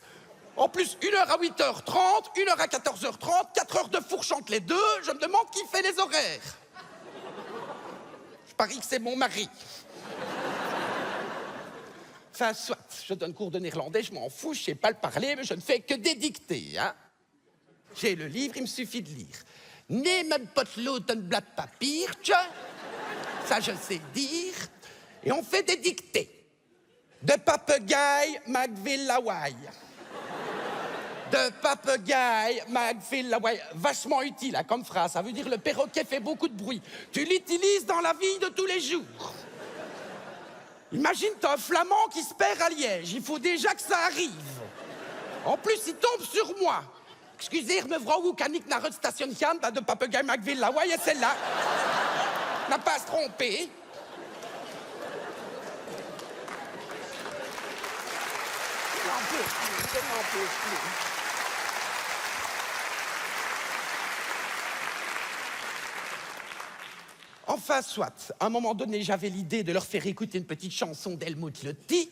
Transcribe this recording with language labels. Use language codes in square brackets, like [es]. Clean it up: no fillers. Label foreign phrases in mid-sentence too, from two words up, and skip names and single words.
[fr] En plus, 1 heure à 8h30, 1 heure à 14h30, 4 heures de fourche entre les deux, je me demande qui fait les horaires. Je parie que c'est mon mari. Enfin, soit, je donne cours de néerlandais, je m'en fous, je sais pas le parler, mais je ne fais que des dictées, hein. J'ai le livre, il me suffit de lire. [nl] Neem potlood en blad papiertje. [fr] Ça, je sais dire. Et on fait des dictées. [nl] De papegaille, McVille-Hawaii. De papegaille, McVille-Hawaii. [fr] Vachement utile, hein, comme phrase. Ça veut dire le perroquet fait beaucoup de bruit. Tu l'utilises dans la vie de tous les jours. Imagine, t'as un flamand qui se perd à Liège. Il faut déjà que ça arrive. En plus, il tombe sur moi. Excusez, [nl] mevrouw, hoe kan ik naar het station gaan? De papegaille McVille-Hawaii, [fr] et celle-là. N'a pas à se tromper. Je n'en peux plus, je n'en peux plus. Enfin, soit, à un moment donné, j'avais l'idée de leur faire écouter une petite chanson d'Helmut Lotti.